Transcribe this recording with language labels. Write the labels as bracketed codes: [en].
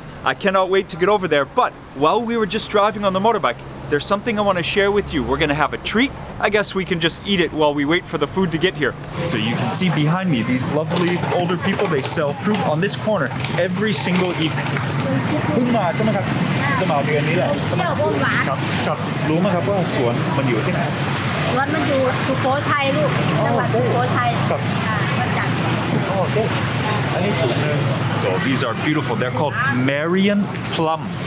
[en] I cannot wait to get over there, but while we were just driving on the motorbike, there's something I want to share with you. We're gonna have a treat. I guess we can just eat it while we wait for the food to get here. So you can see behind me these lovely older people. They sell fruit on this corner every single evening. [th] เพิ่งมาใช่ไหมครับจะมาเดือนนี้แหละครับรู้ไหมครับว่าสวนมันอยู่ที่ไหน สวนมันอยู่สุโขทัยลูกจังหวัดสุโขทัยมาจาก อันนี้สูงเลย [en] So these are beautiful. They're called Marian plum.